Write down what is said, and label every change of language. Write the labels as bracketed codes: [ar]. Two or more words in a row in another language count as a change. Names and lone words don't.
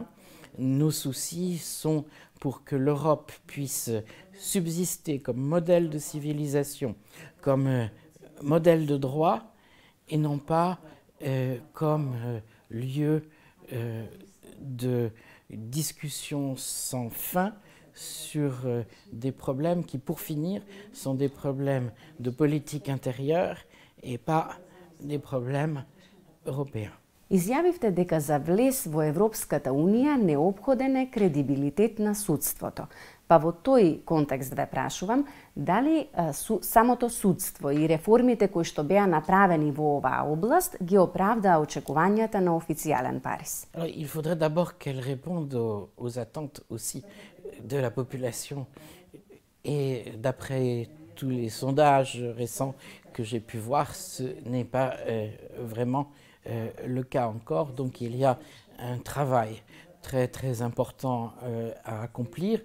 [fr] Nos soucis sont pour que l'Europe puisse subsister comme modèle de civilisation, comme modèle de droit, et non pas comme lieu de discussion sans fin sur des problèmes qui, pour finir, sont des problèmes de politique intérieure et pas des problèmes européens. [mk] Изјавивте дека за влез во Европската Унија неопходен е кредибилитет на судството. Па во тој контекст ве прашувам, дали самото судство и реформите кои што беа направени во оваа област ги оправдаа очекувањата на официјален Париз? [fr] Il faudrait d'abord qu'elle réponde aux attentes aussi de la population. Et d'après tous les sondages récents que j'ai pu voir, ce n'est pas vraiment le cas encore. Donc il y a un travail très important à accomplir.